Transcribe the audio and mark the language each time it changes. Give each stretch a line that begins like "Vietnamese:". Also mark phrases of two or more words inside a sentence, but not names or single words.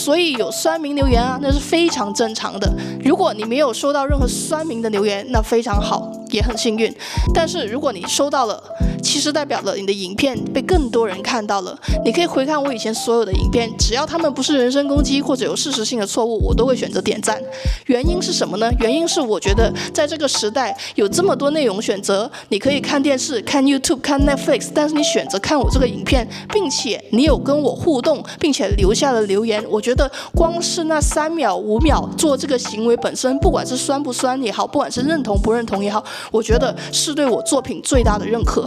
Chinese: 所以有酸民留言啊，那是非常正常的。如果你沒有收到任何酸民的留言，那非常好，也很幸運。但是如果你收到了，其實代表了你的影片被更多人看到了。你可以回看我以前所有的影片，只要他們不是人身攻擊或者有事實性的錯誤，我都會選擇點讚。原因是什麼呢？原因是我覺得在這個時代有這麼多內容選擇，你可以看電視、看 YouTube、看 Netflix， 但是你選擇看我這個影片，並且你有跟我互動，並且留下了留言，我覺得光是那3秒、5秒做這個行為本身，不管是酸不酸也好，不管是認同不認同也好，我覺得是對我作品最大的認可。